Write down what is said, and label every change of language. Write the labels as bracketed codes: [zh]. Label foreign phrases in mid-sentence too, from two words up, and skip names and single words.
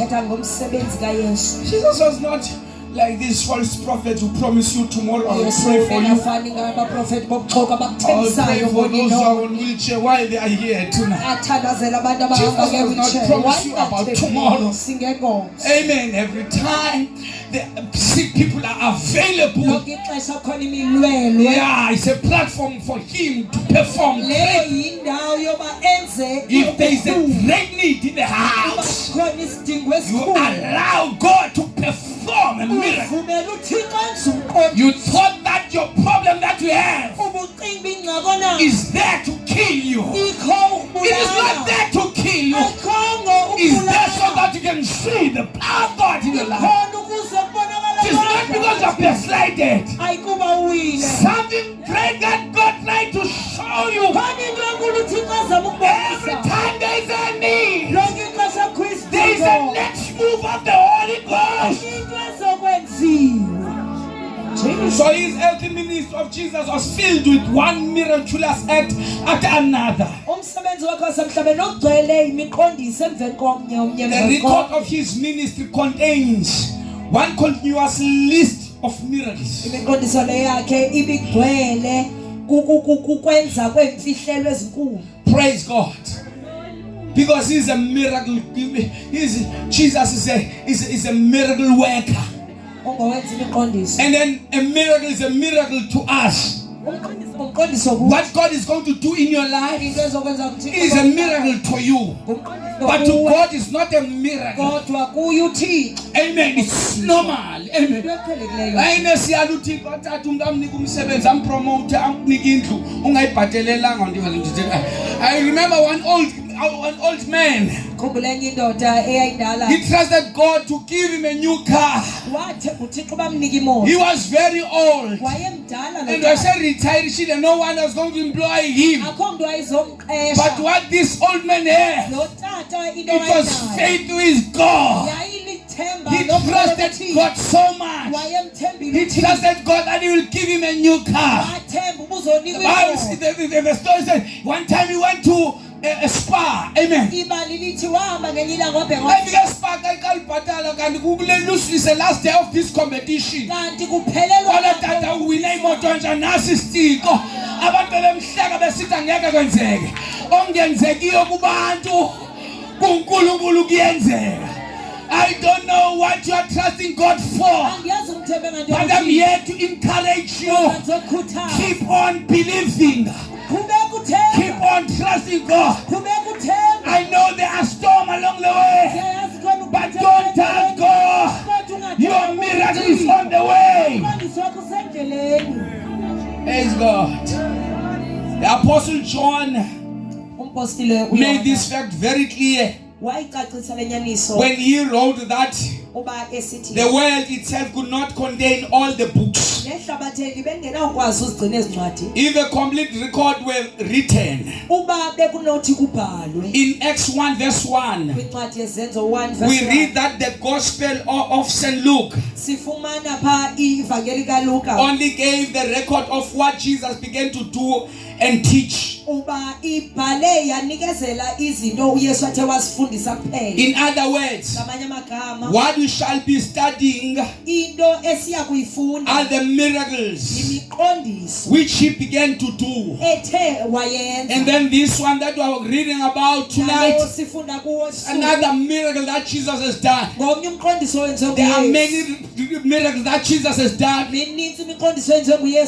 [en] Jesus was not like this false prophet who promise you tomorrow I will pray for you. I'll pray for those who are on wheelchair while they are here tonight. Jesus does not promise you about tomorrow. Amen. Every time the sick people are available. [xh] lonke ixesha khona imilwelwe [en] Yeah, it's a platform for him to perform. [xh] leyo yindawo yoba enze [en] If there is a great need in the house, [xh] khona isidingo [en] you [xh] esikhulu [en] allow God to perform a miracle. [xh] uvumela uthixo enze umqondo [en] You thought that your problem that you have [xh] ubucimba ingxako na [en] is there to kill you. [xh] ikho [en] It is not [xh] ukubulala [en] there to kill you. [xh] ayikhongo [en] It's there so [xh] ukubulala [en] that you can see the power of God in your life. [xh] ikhona ukuze kubonakala [en] It is not because you're backslided. [xh] ayikuba uwile [en] Something great that God tried to show you. [xh] khona into enkulu uthixo azama [en] Every [xh] ukubonisa [en] time there is a need, [xh] lonke ixesha [en] there is a next move of the Holy Ghost. [xh] into ezokwenziwa [en] So his earthly ministry of Jesus was filled with one miraculous act after another. [xh] umsebenzi wakhe wasemhlabeni ogcwele imiqondiso emveni komnye omnye [en] The [xh] emveni [en] record [xh] komnye. [en] of his ministry contains one continuous list of miracles. [xh] imiqondiso le yakhe ibigcwele kukwenza kwemfihlelo ezinkulu [en] Praise God. Because he's a miracle. Jesus is a miracle worker. [xh] ongowenza imiqondiso [en] And then a miracle is a miracle to us. [xh] umqondiso [en] What God is going to do in your life [xh] into ezokwenza [en] is a miracle to you. But to God is not a miracle. [xh] kodwa kuye uthixo [en] Amen. It's normal. Amen. [xh] into eqhelekileyo Ayinesiyalu uThixo athatha umuntu amnika umsebenzi ampromote amnika indlu ungayibhadelelanga ndithi. [en] I remember one old man. [xh] khumbula enye indoda eyayindala [en] He trusted God to give him a new car. [xh] wathemba uthixo bamnika imoto [en] He was very old. [xh] wayemdala [en] And I said retired, she no one was going to employ him. [xh] akho mntu [en] But [xh] wayezomqesha [en] what this old man had, [xh] lo tata into [en] it was [xh] wayenayo [en] faith with God. [xh] yayilithemba [en] He trusted God so much. [xh] wayemthembile [en] He [xh] uthixo [en] trusted God that He will give him a new car. [xh] wathemba [en] The [xh] ubuzonikwa [en] Bible, [xh] imoto [en] the story said one time he went to a spa. Amen. [xh] ibali lithi wahamba ngenye ilanga wabheka Wafika spa kalibhatala kanti kulelusi [en] is the last day of this competition. [xh] kanti kuphelelwa Wala tata uwina imoto nje nasi isitiko. Abantu bemhleka besithi angeke kwenzeke. Ongenzekiyo kubantu kuNkulunkulu kuyenzeka. [en] I don't know what you are trusting God for, [xh] angiyazi umthembe [en] but I'm here to encourage you. [xh] nganzokhuthaza [en] Keep on believing. [xh] qhubeka uthemba [en] Keep on trusting God. [xh] qhubeka uthemba [en] I know there are storms along the way, [xh] siyayazi khona [en] but don't doubt God. Your miracle is on the way. [xh] umqondiso wakho usendleleni [en] Praise God. The Apostle John [xh] umpostile [en] made this fact very clear [xh] wayicacisa lenyaniso [en] when he wrote that [xh] uba esithi [en] the world itself could not contain all the books. [xh] nehlabatheli bengenawukwazi uzigcina ezincwadi [en] If a complete record were written [xh] uba bekunothi kubhalwe [en] in Acts 1 verse 1, [xh] kwincwadi yezenzo 1 [en] we verse 1 read that the Gospel of St. Luke [xh] sifumana pha ivangeli kaLuka [en] only gave the record of what Jesus began to do and teach. [xh] uba ibhale yanikezela izinto uYesu athe wasifundisa kuphela [en] In other words, [xh] ngamanye amagama [en] what we shall be studying [xh] into esiya kuyifunda [en] are the miracles [xh] imiqondiso [en] which he began to do. [xh] ethe wayenza [en] And then this one that we are reading about [xh] Nalowo [en] tonight, [xh] sifunda kuwo [en] another miracle that Jesus has done. [xh] ngomnye umqondiso wenziwe [en] There are [xh] nguYesu [en] many miracles that Jesus has done, [xh] mininzi imiqondiso yenziwe nguYesu